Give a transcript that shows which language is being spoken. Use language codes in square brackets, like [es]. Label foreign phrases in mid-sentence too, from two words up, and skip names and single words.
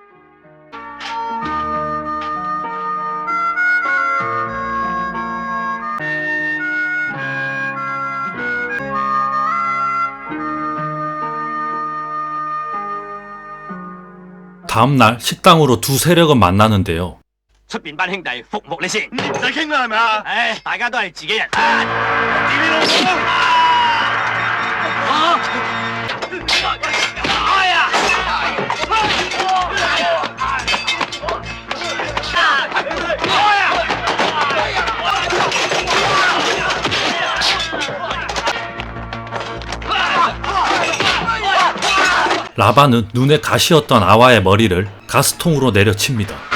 [ko] 다음날 식당으로 두 세력은 만나는데요. [yue] 出邊班兄弟服務你先，唔使傾啦係咪啊？唉，大家都係自己人。啊！自己老母！啊！哎呀！ [ko] 라바는 눈에 가시였던 아와의 머리를 가스통으로 내려칩니다.